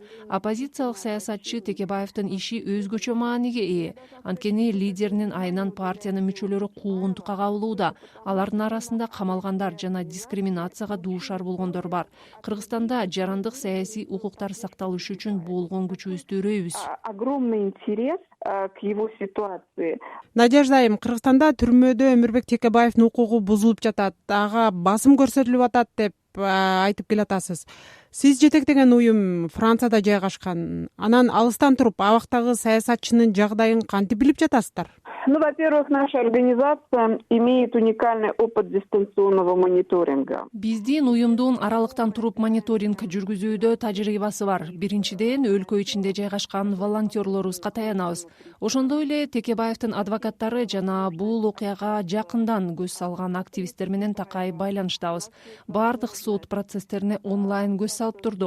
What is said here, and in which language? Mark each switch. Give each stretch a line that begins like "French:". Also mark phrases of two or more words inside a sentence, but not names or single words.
Kyrgyz: Оппозициялык саясатчы Текебаевдин иши өзгөчө мааниге ээ. Анткени лидеринин айынан партиянын мүчөлөрү куугунтукка кабылууда. Алардын арасында камалгандар жана дискриминацияга дуушар болгондор бар. Кыргызстанда жарандык саясий укуктар сакталышы үчүн болгон күчүбүздү өрөйбүз.
Russian: Огромный интерес к его ситуации.
Kyrgyz: Надежда айым, Кыргызстанда түрмөдө Өмүрбек Текебаевдин укугу бузулуп жатат, ага басым көрсөтүлүп атат деп айтып келатасыз. Сиз жетектеген уюм Францияда жайгашкан. Анан алыстан туруп абактагы саясатчынын жагдайын кантип билип жатасыздар?
Russian: Ну, во-первых, наша организация имеет уникальный опыт дистанционного мониторинга.
Kyrgyz: Биздин уюмдун аралыктан туруп мониторинг жүргүзүүдө тажрыйбасы бар. Биринчиден, өлкө ичинде жайгашкан волонтерлорубузга таянабыз. Ошондой эле Текебаевдин адвокаттары жана бул окуяга жакындан көз салган активисттер менен такай байланыштабыз. Бардык сот процесстерине онлайн көз салып турдук.